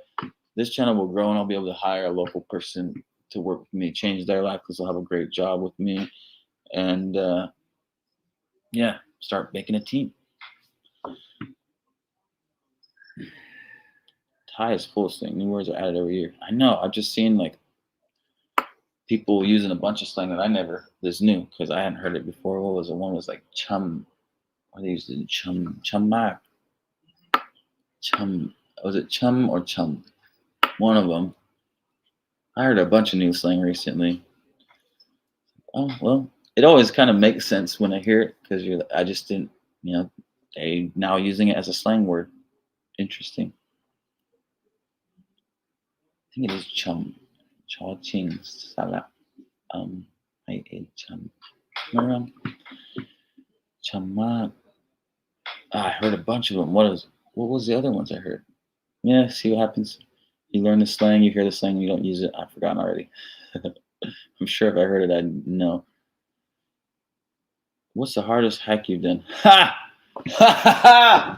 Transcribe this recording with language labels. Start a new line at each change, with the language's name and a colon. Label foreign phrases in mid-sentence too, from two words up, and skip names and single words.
English: This channel will grow, and I'll be able to hire a local person to work with me, change their life because they'll have a great job with me, and yeah, start making a team. Thai is full of slang. New words are added every year. I know. I've just seen like people using a bunch of slang that I never. This new because I hadn't heard it before. What was it? One was like chum. What they used to chum mak. Chum. Was it chum or chum? One of them. I heard a bunch of new slang recently. Oh well, it always kind of makes sense when I hear it because I just didn't. They now using it as a slang word. Interesting. I think it is chum. Chaw ching sala. I ate chum. Chama. I heard a bunch of them. What was the other ones I heard? Yeah, see what happens. You learn the slang, you hear the slang, you don't use it. I've forgotten already. I'm sure if I heard it, I'd know. What's the hardest hike you've done? Ha! Ha ha!